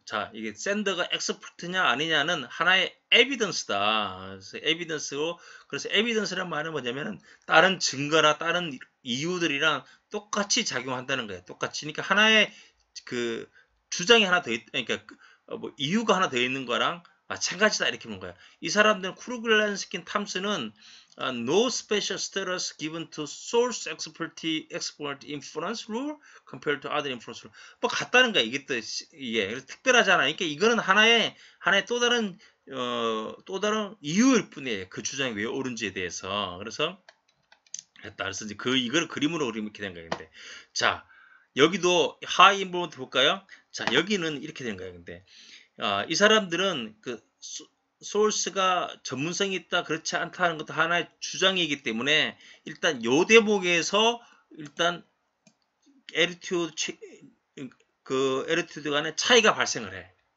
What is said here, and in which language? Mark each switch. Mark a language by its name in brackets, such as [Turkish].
[Korean] 자, 이게 샌더가 엑스퍼트냐 아니냐는 하나의 에비던스다. 그래서 에비던스로 그래서 에비던스란 말은 뭐냐면은 다른 증거나 다른 이유들이랑 똑같이 작용한다는 거예요. 똑같이. 그러니까 하나의 그 주장이 하나 더 그러니까 뭐 이유가 하나 더 있는 거랑 마찬가지다 이렇게 보는 거야. 이 사람들은 [English] 쿠르글란스킨 탐스는 no special status given to source expert inference rule compared to other inference rule. [Korean] 뭐 같다는 거야. 이게 특별하잖아. 그러니까 이거는 하나의 또 다른 이유일 뿐이에요. 그 주장이 왜 옳은지에 대해서. 그래서 이제 이걸 그림으로 그리면 이렇게 된 거예요. 근데 자, 여기도 하이 인볼브먼트 볼까요? 자, 여기는 이렇게 된 거예요. 근데 이 사람들은 그 소스가 전문성이 있다 그렇지 않다 하는 것도 하나의 주장이기 때문에 일단 요 대목에서 일단 에리튜드 간의 차이가 발생을 해.